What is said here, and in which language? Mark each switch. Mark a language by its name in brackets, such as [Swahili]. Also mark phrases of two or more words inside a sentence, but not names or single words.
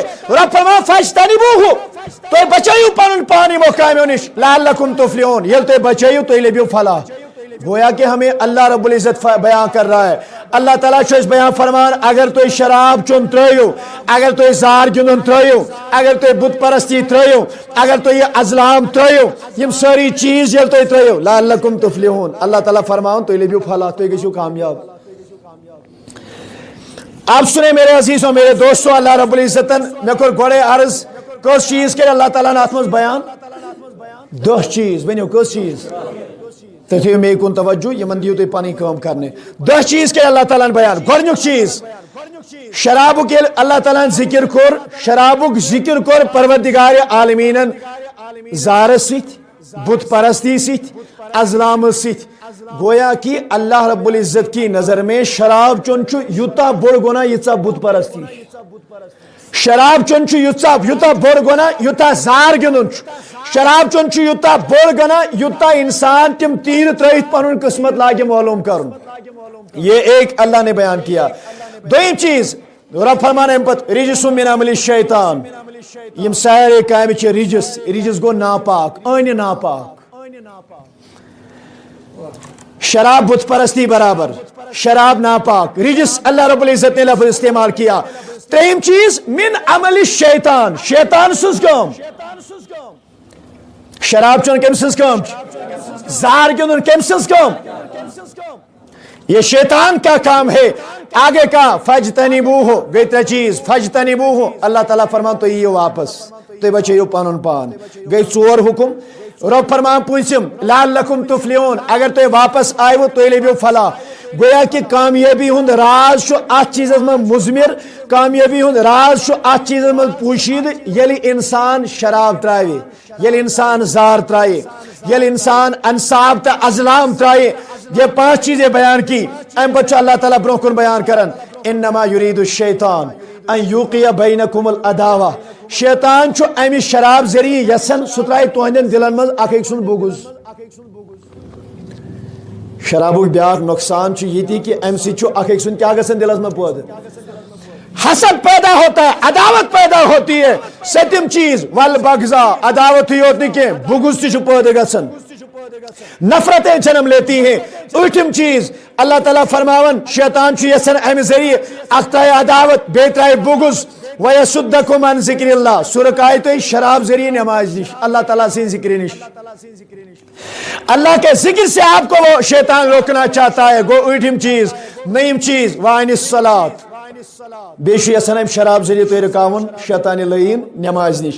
[Kashmiri] رب فرمایا فاجتنبوہ، تو بچائیو پنن پانی مقامیو نش [Arabic] لعلکم تفلحون، [Kashmiri] یہ تو بچائیو تو لبیو فلاح۔ [Urdu] گویا کہ ہمیں اللہ رب العزت بیان کر رہا ہے، [Kashmiri] اللہ تعالیٰ چھو اس بیان فرمان اگر تو شراب چون ترائیو، اگر تو زار گندن ترائیو، اگر تو بت پرستی ترائیو، اگر تو یہ ازلام ترائیو، یم ساری چیز یل تو ترائیو [Arabic] لعلکم تفلحون، [Kashmiri] اللہ تعالیٰ فرمان تو لبیو فلاح، تو گژھو کامیاب۔ [Urdu] آپ سنیں میرے عزیزوں، میرے دوستوں، [Kashmiri] اللہ رب العزتن میں کور گوڑے عرض کس چیز کے اللہ تعالیٰ نے اتمز بیان، دہ چیز ونیو کس چیز، تو تھیو میں کن توجہ یمن دیو تے پانی کام کرنے، دہ چیز کے اللہ تعالیٰ نے بیان۔ گۄڈنیُک چیز شرابک اللہ تعالیٰ نے ذکر کور، شرابک ذکر کور پروردگار عالمینن زارس ست، بت پرستی ست، ازلام ست، [Urdu] گویا کہ اللہ رب العزت کی نظر میں [Kashmiri] شراب چون چھو یوتا بڑ گناہ یوتا بت پرستی، شراب چون چھو یوتا بڑ گناہ یوتا زار گندن، شراب چون چھو یوتا بڑ گناہ یوتا انسان تم تیر ترائیت پنن قسمت لاگے معلوم کرن، [Urdu] یہ ایک اللہ نے بیان کیا۔ [Kashmiri] دویم چیز رب فرمانے پت رجس [Arabic] من عمل الشیطان، [Kashmiri] یم سارے کام چھ رجس، رجس گو ناپاک، این ناپاک، شراب بت پرستی برابر، شراب ناپاک، رجس [Urdu] اللہ رب العزت نے لفظ استعمال کیا۔ [Kashmiri] تریم چیز [Arabic] من عمل الشیطان، [Kashmiri] شیطان سز کام، شراب چون کم سز کام، زار گندن کم سز کام، [Urdu] یہ شیطان کا کام ہے۔ آگے کا [Kashmiri] فجتنبوہ، گئی تر چیز فجتنبوہ، اللہ تعالیٰ فرمان تو یہ واپس تو بچے پانن پان، گئی ژور حکم۔ رب فرمان پوچھم [Arabic] لعلکم تفلحون، [Kashmiri] اگر تو واپس آئیو تو لبیو فلاح۔ گویا کہ کامیابی ہند راز شو ات چیز من مزمر، کامیابی ہند راز شو ات چیز من پوشید، یلی انسان شراب ترائے، یلی انسان زار ترائے، یلی انسان انصاب تا ازلام ترائے، [Urdu] یہ پانچ چیزیں بیان کی۔ [Kashmiri] ام بچہ اللہ تعالیٰ بروکن بیان کرن [Arabic] انما یرید الشیطان ان یوقی بینکم العداوہ، [Kashmiri] شیطان چھو امی شراب ذریعے یسن سترائی تہندین دلن مز اکھ ایک سن بغض۔ شرابک بیاکھ نقصان چھ یہ تھی کہ ام سی چھو اکھ ایک سن کیا گژھن دلس مز پود، [Urdu] حسد پیدا ہوتا ہے, عداوت پیدا ہوتی ہے. [Kashmiri] ستم چیز [Urdu] والبغضا, عداوت ہی ہوتی کہ [Kashmiri] بغض تہ پیدا گژھان, [Urdu] نفرتیں جنم لیتی ہیں. [Kashmiri] ٲٹھم چیز اللہ تعالیٰ فرماون شیطان چھُ یژھان امہ ذریعہ اکھ ترایہِ عداوت بیٚیہِ ترایہِ بغض. [Arabic] وَيَصُدَّكُمْ عَنْ ذِكْرِ اللّٰہ, [Kashmiri] سُہ رُکایہِ تُہۍ شراب ذریعہ نماز نش, اللہ تعالیٰ سٕنٛدِ ذکر نش. [Urdu] اللہ کے ذکر سے آپ کو وہ شیطان روکنا چاہتا ہے. [Kashmiri] گو ٲٹھم چیز. نٔیِم چیز [Arabic] وعن الصلاۃ, [Kashmiri] بیٚیہِ چھُ یژھان امہِ شراب ذریعہ تُہۍ رُکاوُن شیطانِ لعین نماز نش.